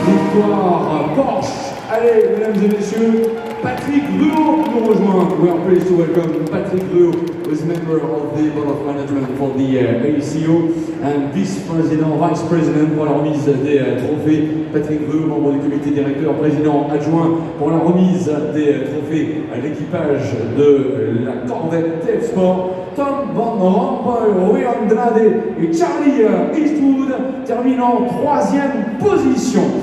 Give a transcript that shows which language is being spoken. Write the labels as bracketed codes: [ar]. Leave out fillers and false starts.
[fr] Porsche. Allez, mesdames et messieurs, Patrick Ruot nous rejoint. [en] We are pleased to welcome Patrick Ruot, who is member of the Board of Management for the ACO and Vice President [fr] pour la remise des trophées. Patrick Ruot, membre du comité directeur, président adjoint pour la remise des trophées à l'équipage de la Corvette TF Sport. Tom Van Rompuy, Rui Andrade et Charlie Eastwood terminant en 3e position.